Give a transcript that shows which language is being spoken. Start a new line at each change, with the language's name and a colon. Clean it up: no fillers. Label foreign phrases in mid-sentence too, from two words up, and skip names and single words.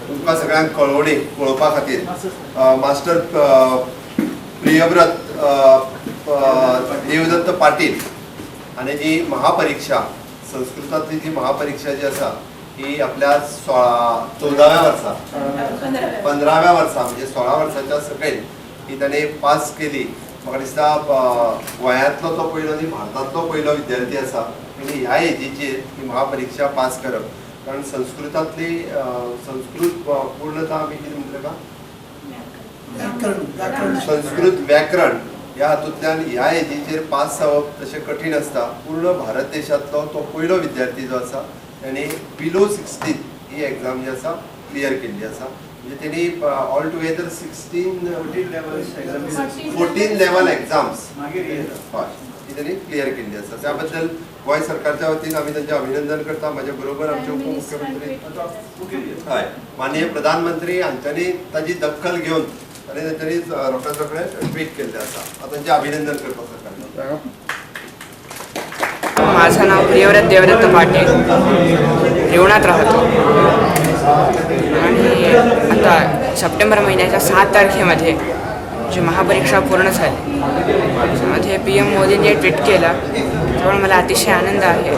Konkani: तुमकां सगळ्यांक कळोवपा खातीर मास्टर प्रियव्रत देवदत्त पाटील आणि जी महापरीक्षा संस्कृतांतली जी महापरीक्षा जी आसा ही आपल्या 14व्या वर्सा 15व्या वर्सा म्हणजे 16 वर्साच्या सकयल ही ताणें पास केली. म्हाका दिसता गोंयांतलो तो पयलो आनी भारतांतलो पयलो विद्यार्थी आसा आनी ह्या एजीचेर ही महापरीक्षा पास करप. कारण संस्कृतांतली संस्कृत पूर्णता आमी कितें म्हणटले का संस्कृत व्याकरण ह्या हातूंतल्यान ह्या एजीचेर पास जावप तशें कठीण आसता. पूर्ण भारत देशांतलो तो पयलो विद्यार्थी जो आसा ताणें बिलो 16 ही एग्जाम जी आसा क्लियर केल्ली आसा. म्हणजे तेणी
English: all together
Konkani: 14
English: level exams
Konkani: हय ती तेणी क्लियर केल्ली आसा. त्या बद्दल गोंय सरकारच्या वतीन आमी तांचें अभिनंदन करता. म्हाजे बरोबर आमचे उपमुख्यमंत्री हय माननीय प्रधानमंत्री हांच्यांनी ताची दखल घेवन आनी तांच्यांनी रोखडेच ट्वीट केल्लें आसा. तांचें अभिनंदन करपाक सरकार.
Marathi: माझं नाव प्रियव्रत देवदत्त पाटील, रेवणात राहतो आणि आता सप्टेंबर महिन्याच्या 7 तारखेमध्ये जी महापरीक्षा पूर्ण झाली त्यामध्ये PM मोदींनी ट्विट केला त्यामुळे मला अतिशय आनंद आहे.